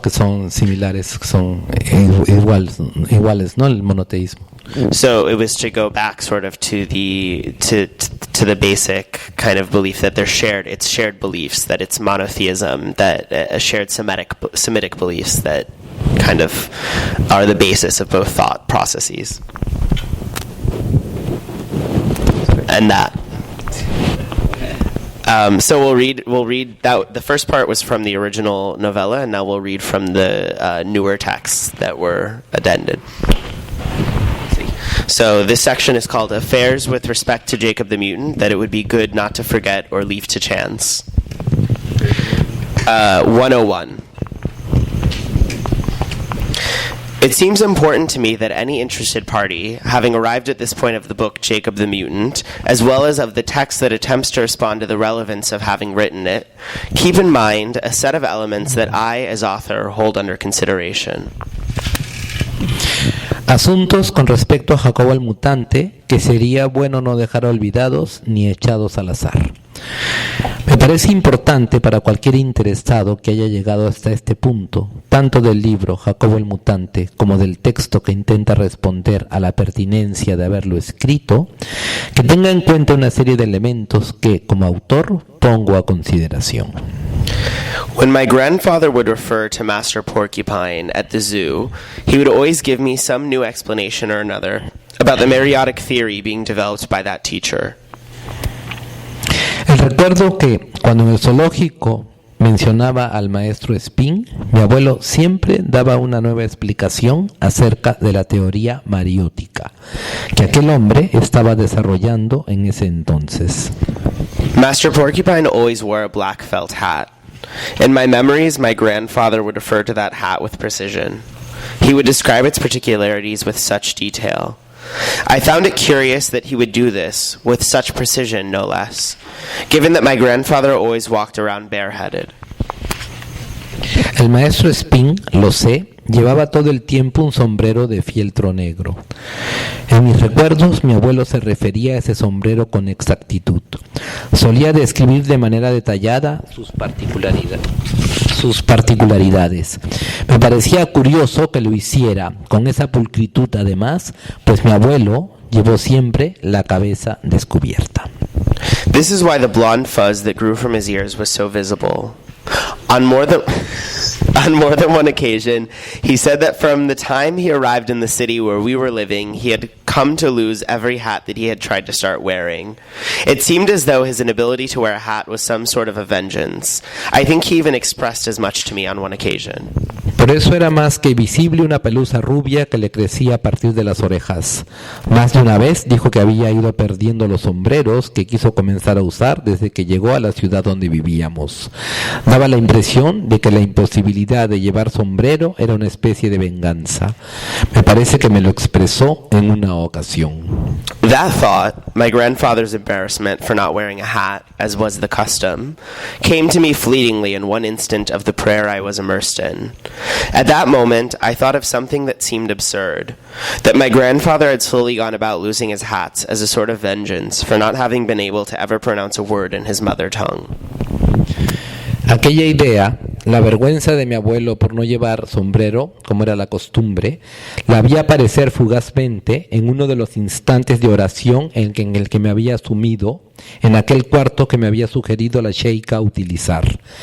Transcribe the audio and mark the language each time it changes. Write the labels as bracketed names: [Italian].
[Spanish] Que son similares, que son iguales, ¿no? El monoteísmo. [English] So it was to go back sort of to the basic kind of belief that it's shared beliefs, that it's monotheism, that shared Semitic beliefs that kind of are the basis of both thought processes. And that. So we'll read that. The first part was from the original novella, and now we'll read from the newer texts that were addended. So this section is called Affairs with Respect to Jacob the Mutant, that it would be good not to forget or leave to chance. 101. It seems important to me that any interested party, having arrived at this point of the book Jacob the Mutant, as well as of the text that attempts to respond to the relevance of having written it, keep in mind a set of elements that I, as author, hold under consideration. [Spanish] Asuntos con respecto a Jacobo el Mutante que sería bueno no dejar olvidados ni echados al azar. Me parece importante para cualquier interesado que haya llegado hasta este punto, tanto del libro Jacobo el Mutante como del texto que intenta responder a la pertinencia de haberlo escrito, que tenga en cuenta una serie de elementos que, como autor, pongo a consideración. [English] When my grandfather would refer to Master Porcupine at the zoo, he would always give me some new explanation or another about the meiotic theory being developed by that teacher. [Spanish] El recuerdo que cuando en el zoológico mencionaba al maestro Spin, mi abuelo siempre daba una nueva explicación acerca de la teoría mariótica que aquel hombre estaba desarrollando en ese entonces. [English] Master Porcupine always wore a black felt hat. In my memories, my grandfather would refer to that hat with precision. He would describe its particularities with such detail. I found it curious that he would do this, with such precision, no less, given that my grandfather always walked around bareheaded. [Spanish] El maestro Spin, lo sé, llevaba todo el tiempo un sombrero de fieltro negro. En mis recuerdos, mi abuelo se refería a ese sombrero con exactitud. Solía describir de manera detallada sus particularidades. Me parecía curioso que lo hiciera con esa pulcritud además, pues mi abuelo llevó siempre la cabeza descubierta. [English] This is why the blonde fuzz that grew from his ears was so visible. On more than one occasion, he said that from the time he arrived in the city where we were living, he had come to lose every hat that he had tried to start wearing. It seemed as though his inability to wear a hat was some sort of a vengeance. I think he even expressed as much to me on one occasion. [Spanish] Por eso era más que visible una pelusa rubia que le crecía a partir de las orejas. Más de una vez dijo que había ido perdiendo los sombreros que quiso comenzar a usar desde que llegó a la ciudad donde vivíamos. Daba la impresión de que la imposibilidad de llevar sombrero era una especie de venganza. Me parece que me lo expresó en una ocasión. [English] That thought, my grandfather's embarrassment for not wearing a hat, as was the custom, came to me fleetingly in one instant of the prayer I was immersed in. At that moment, I thought of something that seemed absurd, that my grandfather had slowly gone about losing his hats as a sort of vengeance for not having been able to ever pronounce a word in his mother tongue. [Spanish] Aquella idea, la vergüenza de mi abuelo por no llevar sombrero, como era la costumbre, la vi aparecer fugazmente en uno de los instantes de oración en el que me había sumido en aquel cuarto que me había sugerido la sheika utilizar.